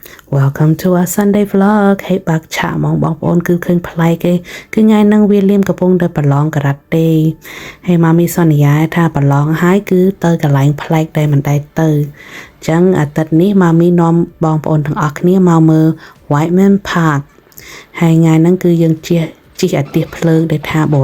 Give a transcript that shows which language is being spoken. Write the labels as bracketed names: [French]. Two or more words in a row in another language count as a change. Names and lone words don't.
[English] Welcome to our Sunday vlog [Khmer] ให้บักฉะมองបងប្អូនគឺឃើញប្លែកគេគឺថ្ងៃហ្នឹងវាលៀមកំពុងតែប្រឡងការ៉ាតេហើយម៉ាមីសន្យាថាប្រឡងហើយគឺទៅកន្លែងប្លែកតែ មិនដែរទៅអញ្ចឹងអាទិត្យនេះម៉ាមីនាំបងប្អូនទាំងអស់គ្នាមកមើល Whiteman Park ហើយថ្ងៃហ្នឹងគឺយើងជិះអាទិះភ្លើងដែលថាបុ